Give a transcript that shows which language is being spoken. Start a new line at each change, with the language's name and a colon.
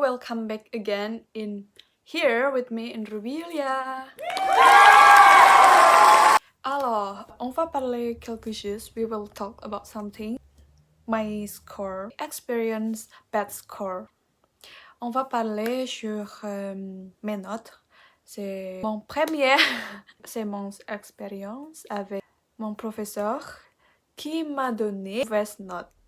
English: Welcome back again in here with me in Rubilia.
French: Alors, on va parler quelque chose.
English: We will talk about something. My score, experience, bad score.
French: On va parler sur mes notes. C'est mon premier, c'est mon expérience avec mon professeur qui m'a donné mauvaise note.